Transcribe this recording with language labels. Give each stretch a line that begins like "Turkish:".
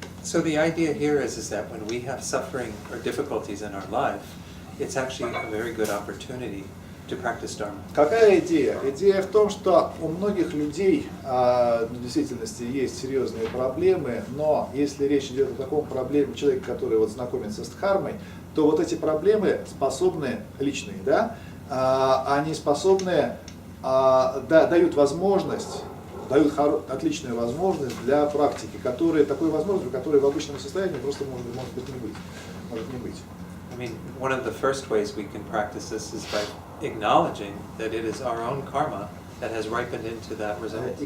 English: So the idea here is that when we have suffering or difficulties in our life, it's actually a very good opportunity to practice Dharma.
Russian: Какая идея? Идея в том, что у многих людей в действительности есть серьезные проблемы, но если речь идет о таком проблеме человека, который вот знакомится с дхармой, то вот эти проблемы способны, личные, да, они способны, дают возможность, дают отличную возможность для практики, такой возможностью, которой в обычном состоянии просто может быть не быть, может не быть.
English: I mean, one of the first ways we can practice this is by acknowledging that it is our own karma that has ripened into that result.